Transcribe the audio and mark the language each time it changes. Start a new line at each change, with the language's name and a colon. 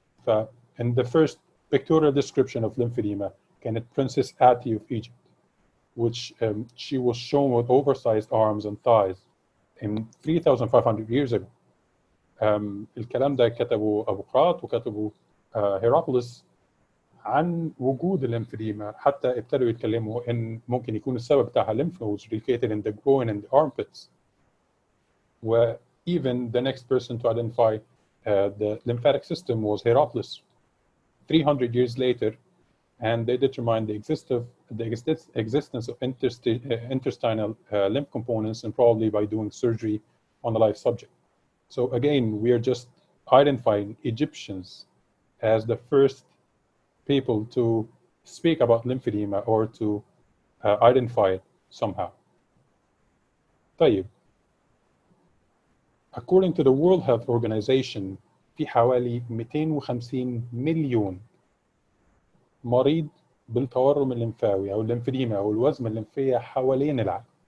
Arabic: ف
English: in the first pictorial description of lymphedema
Arabic: كانت
English: Princess Ati of Egypt, which she was shown with oversized arms and thighs in 3,500 years ago.
Arabic: الكلام ده كتبه أبو قراط وكتبه هيراقلس عن وجود الليمفedema، حتى ابتدوا يتكلموا ان ممكن يكون السبب بتاعها
English: lymph nodes located in the groin and the armpits.
Arabic: و
English: even the next person to identify the lymphatic system was Heraclius 300 years later, and they determined the existence of intestinal lymph components, and probably by doing surgery on a live subject. So again, we are just identifying Egyptians as the first people to speak about lymphedema or to identify it somehow.
Arabic: طيب.
English: According to the World Health Organization
Arabic: في حوالي 250 مليون مريض بالتورم الليمفاوي أو الليمفedema أو الوزمة الليمفية حوالين العالم.